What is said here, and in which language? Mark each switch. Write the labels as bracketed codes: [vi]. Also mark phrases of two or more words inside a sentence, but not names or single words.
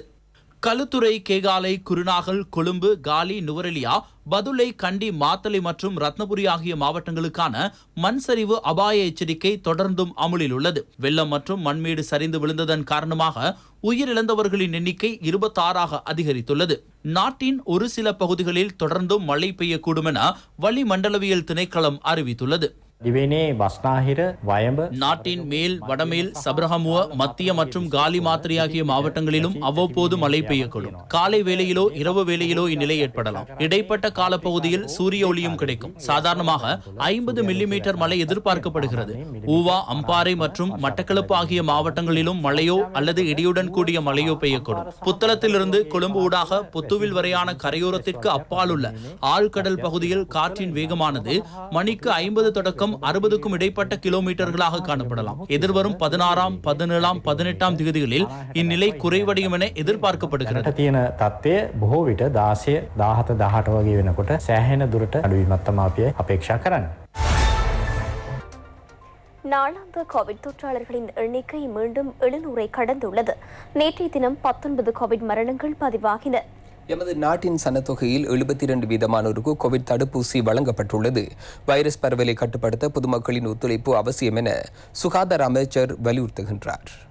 [ta] களுத்துறை, கேகாலை, குருநாகல், கொழும்பு, காலி, நுவரெலியா, பதுளை, கண்டி, மாத்தளை மற்றும் ரத்னபுரி ஆகிய மாவட்டங்களுக்கான மண் சரிவு அபாய எச்சரிக்கை தொடர்ந்தும் அமுலில் உள்ளது. வெள்ளம் மற்றும் மண்மேடு சரிந்து விழுந்ததன் காரணமாக உயிரிழந்தவர்களின் எண்ணிக்கை 26ஆக அதிகரித்துள்ளது. நாட்டின் ஒரு சில பகுதிகளில் தொடர்ந்தும் மழை பெய்யக்கூடும் என வளிமண்டலவியல் திணைக்களம் அறிவித்துள்ளது. [si] දිවයිනේ බස්නාහිර වයඹ [ta] நாட்டின் மேல் வடமேல் சபரகமுவ மத்திய மற்றும் காலி மாத்திரை ஆகிய மாவட்டங்களிலும் அவ்வப்போது மழை பெய்யக்கூடும். காலை வேளையிலோ இரவு வேளையிலோ இந்நிலை ஏற்படலாம். இடைப்பட்ட காலப்பகுதியில் சூரிய ஒளியும் கிடைக்கும். சாதாரணமாக 50 மில்லிமீட்டர் மழை எதிர்பார்க்கப்படுகிறது. ஊவா, அம்பாறை மற்றும் மட்டக்களப்பு ஆகிய மாவட்டங்களிலும் மழையோ அல்லது இடியுடன் கூடிய மழையோ பெய்யக்கூடும். புத்தளத்திலிருந்து கொழும்பு ஊடாக புத்துவில் வரையான கரையோரத்திற்கு அப்பால் உள்ள ஆழ்கடல் பகுதியில் காற்றின் வேகமானது மணிக்கு 50 தொடக்கம் 60க்கும் இடைப்பட்ட கிலோமீட்டர்களாக காணப்படலாம். எதிர்வரும் 16ஆம் 17ஆம் 18ஆம் தேதிகளில் இந்நிலை குறைவடையும் என எதிர்பார்க்கப்படுகிறது. [si] තියෙන තත්ත්වය බොහෝ විට 16 17 18 වගේ වෙනකොට සෑහෙන දුරට අඩුවීමක් තමයි අපි අපේක්ෂා කරන්නේ. [ta] நாளாந்த கோவிட் தொற்றாளர்களின் எண்ணிக்கை மீண்டும் 700ஐ கடந்துள்ளது. நேற்றைய தினம் 19 கோவிட் மரணங்கள் பதிவாகின. எமது நாட்டின் சனத்தொகையில் 72% கோவிட் தடுப்பூசி வழங்கப்பட்டுள்ளது. வைரஸ் பரவலை கட்டுப்படுத்த பொதுமக்களின் ஒத்துழைப்பு அவசியம் என சுகாதார அமைச்சர் வலியுறுத்துகின்றார்.